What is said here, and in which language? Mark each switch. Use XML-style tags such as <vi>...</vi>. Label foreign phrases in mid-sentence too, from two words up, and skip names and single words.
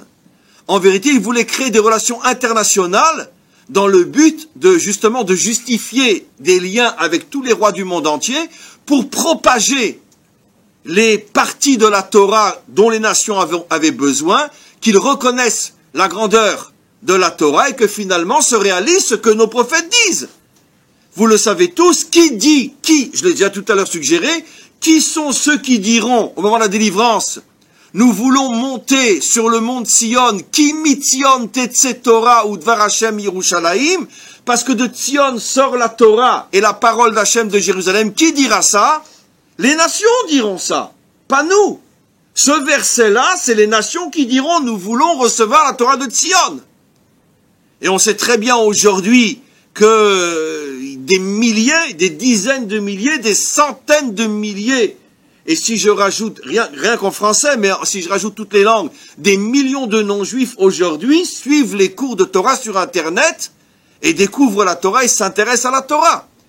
<fr>En vérité, il voulait créer des relations internationales dans le but de justifier des liens avec tous les rois du monde entier pour propager les parties de la Torah dont les nations avaient besoin, qu'ils reconnaissent la grandeur de la Torah et que finalement se réalise ce que nos prophètes disent. Vous le savez tous, je l'ai déjà tout à l'heure suggéré, qui sont ceux qui diront au moment de la délivrance, nous voulons monter sur le mont Sion,</fr> <he>כי מציון תצא תורה ודבר השם ירושלים,</he> <fr>parce que de Sion sort la Torah et la parole d'Hachem de Jérusalem. Qui dira ça? Les nations diront ça, pas nous. Ce verset-là, c'est les nations qui diront, nous voulons recevoir la Torah de Sion. Et on sait très bien aujourd'hui que des milliers, des dizaines de milliers, des centaines de milliers, et si je rajoute, rien qu'en français, mais si je rajoute toutes les langues, des millions de non-juifs aujourd'hui suivent les cours de Torah sur Internet et découvrent la Torah et s'intéressent à la Torah.</fr>